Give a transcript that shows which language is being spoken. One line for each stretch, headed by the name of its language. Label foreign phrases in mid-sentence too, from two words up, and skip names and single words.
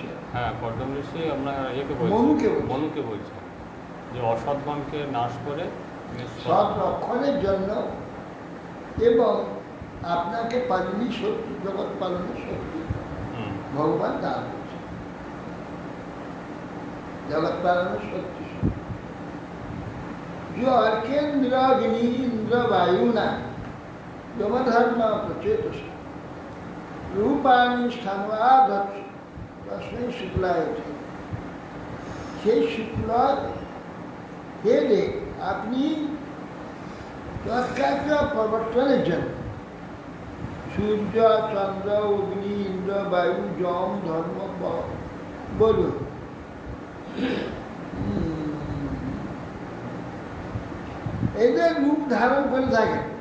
Bangla: হ্যাঁ কর্দম ঋষি আপনার ইয়েকে মনুকে বলছে যে অসৎগণকে নাশ করে সৎ রক্ষণের জন্য এবং আপনাকে পালিনী শক্তি জগৎ পালনের শক্তি ভগবান দান করছে। জগৎ পালনের শক্তি
Sanskrit: जो अर्केन्द्र अग्नि इंद्र वायुना यमधर्म प्रचेतस रूपाणी स्थानवाधत्स तस्मै शुक्लाय
Bangla: সেই শুক্ল হেলে আপনি তৎকার্য প্রবর্তনের জন্য সূর্য চন্দ্র অগ্নি ইন্দ্র বায়ু যম ধর্ম বলুন এদের রূপ ধারণ করে থাকে।